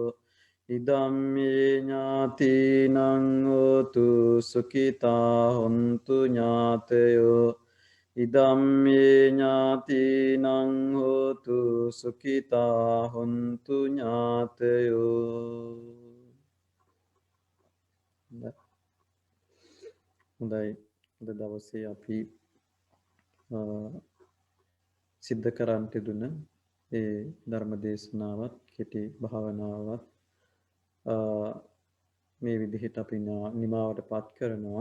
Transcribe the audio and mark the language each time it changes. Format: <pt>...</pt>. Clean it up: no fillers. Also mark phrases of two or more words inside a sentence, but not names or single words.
<pi>ඉදම්මේ ඥාතිනං හෝතු සුඛිතා හොන්තු ඥාතයෝ. ඉදම්මේ ඥාතිනං හෝතු සුඛිතා හොන්තු ඥාතයෝ.</pi> <si>හොඳයි. අද දවසේ අපි සිද්ධ කරන්නට දුන ඒ ධර්ම දේශනාවත් කෙටි භාවනාවත් මේ විදිහට අපි නිමාවට පත් කරනවා.</si>